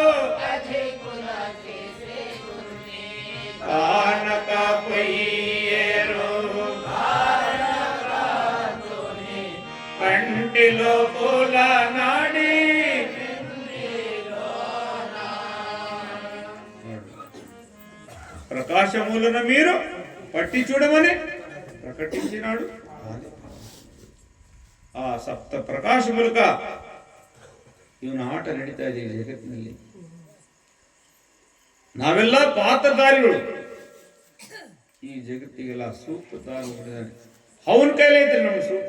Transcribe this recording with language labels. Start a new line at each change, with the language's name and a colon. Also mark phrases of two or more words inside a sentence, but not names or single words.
Telugu: కానక పొయ్యేరు కంటిలో పూల నాడి ప్రకాశములను మీరు పట్టి చూడమని ప్రకటించినాడు.
Kannada: ಆ ಸಪ್ತ ಪ್ರಕಾಶ ಮೂಲಕ ಇವನ ಆಟ ನಡೀತಾ ಇದೆ ಈ ಜಗತ್ತಿನಲ್ಲಿ. ನಾವೆಲ್ಲ ಪಾತ್ರಧಾರಿಗಳು. ಈ ಜಗತ್ತಿಗೆಲ್ಲ ಸೂತ್ರಧಾರ ಮಾಡಿದ್ದಾನೆ. ಅವನ ಕೈಲೇ ಐತೆ ನಮ್ಮ ಸೂತ್ರ.